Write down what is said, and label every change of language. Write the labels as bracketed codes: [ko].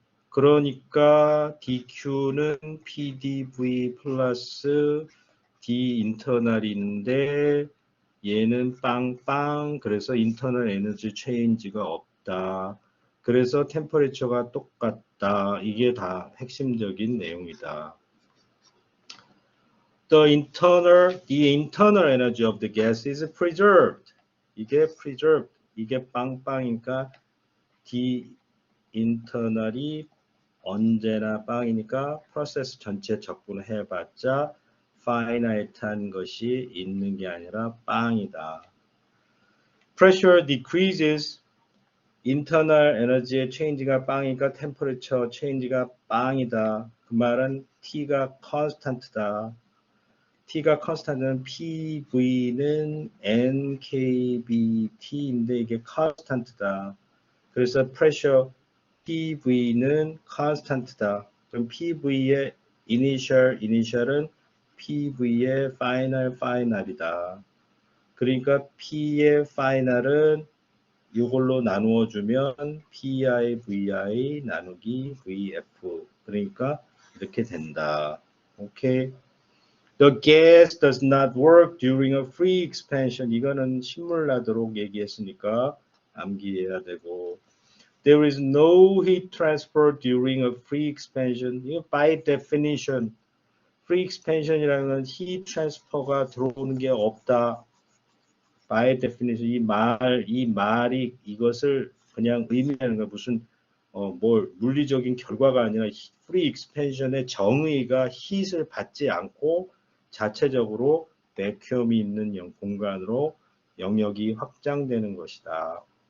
[ko] 그러니까 dq는 PdV 플러스 d 인터널인데 얘는 빵빵 그래서 인터널 에너지 체인지가 없다. 그래서 템퍼레처가 똑같다. 이게 다 핵심적인 내용이다. [en] The internal energy of the gas is preserved. [ko] 이게 preserved. 이게 빵빵이니까 D internal이 언제나 빵이니까 프로세스 전체 적분을 해봤자 finite한 것이 있는 게 아니라 빵이다. [en] Pressure decreases. [ko] internal 에너지의 체인지가 빵이니까 temperature 체인지가 빵이다. 그 말은 T가 constant다. T가 constant는 PV는 NKBT인데 이게 constant다. 그래서 pressure PV는 constant다. 그럼 PV의 initial은 PV의 final이다. 그러니까 P의 final은 이걸로 나누어 주면 PIVI 나누기 VF. 그러니까 이렇게 된다. 오케이. [en] The gas does not work during a free expansion. [ko] 이거는 신물 나도록 얘기했으니까 암기해야 되고. [en] There is no heat transfer during a free expansion. 이거 by definition. [ko] free expansion이라는 건 heat transfer가 들어오는 게 없다. [en] by definition. [ko] 이 말이 이것을 그냥 의미하는 거 무슨 물리적인 결과가 아니라 free expansion의 정의가 heat을 받지 않고 자체적으로 vacuum이 있는 공간으로 영역이 확장되는 것이다.